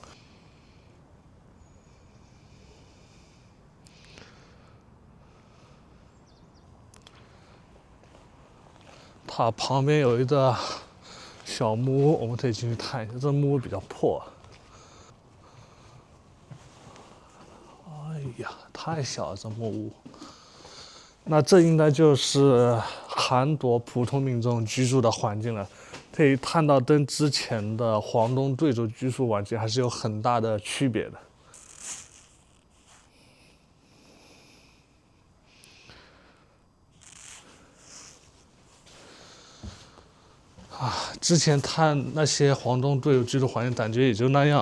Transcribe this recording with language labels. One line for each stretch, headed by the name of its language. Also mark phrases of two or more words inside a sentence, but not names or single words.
Chinese: 塔旁邊有一個小木屋，我們可以進去看一下。這木屋比較破， 太小了，這木屋。那這應該就是韓國普通民眾居住的環境了。可以看到，跟之前的黃東貴族居住環境還是有很大的區別的。之前看那些黄东贵族居住環境，感觉也就那樣。